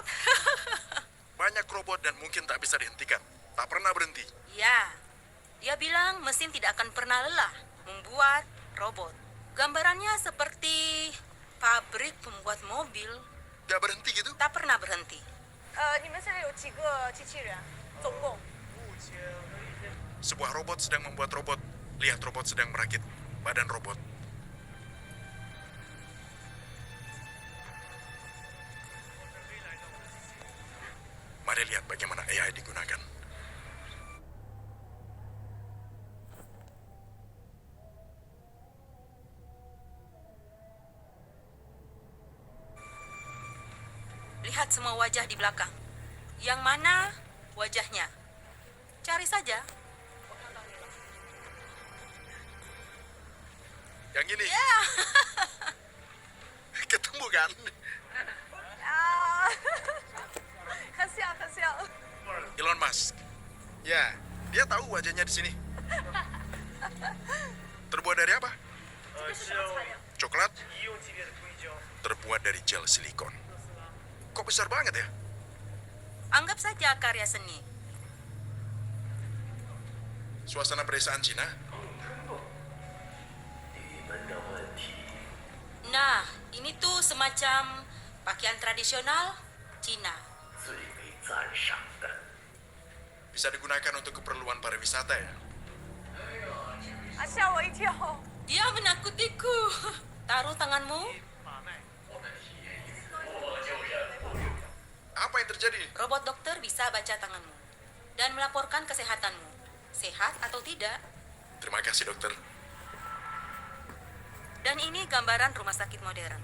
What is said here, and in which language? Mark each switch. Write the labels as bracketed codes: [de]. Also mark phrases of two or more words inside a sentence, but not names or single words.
[id] Banyak robot dan mungkin tak bisa dihentikan. Tak pernah berhenti. Ya, dia bilang mesin tidak akan pernah lelah membuat robot. Gambarannya seperti pabrik pembuat mobil Gak berhenti gitu? tak pernah berhenti. [zh] 你们现在有几个机器人？总共？ [id] Sebuah robot sedang membuat robot. Lihat robot sedang merakit badan robot. Mari lihat bagaimana AI digunakan. Lihat semua wajah di belakang. Yang mana wajahnya? Cari saja. Yang ini. Ya, Ketemu kan? [zh] 啊，很像很像。 [id] Elon Musk. Ya, Dia tahu wajahnya di sini. Terbuat dari apa? Coklat? Terbuat dari gel silikon. Kok besar banget ya? anggap saja karya seni. Suasana pedesaan Cina? Nah, ini tuh semacam pakaian tradisional Cina. Bisa digunakan untuk keperluan pariwisata ya? [zh] 啊，吓我一跳！ [id] Dia menakutiku. Taruh tanganmu. Apa yang terjadi? Robot dokter bisa baca tanganmu dan melaporkan kesehatanmu. Sehat atau tidak? Terima kasih dokter. Dan ini gambaran rumah sakit modern.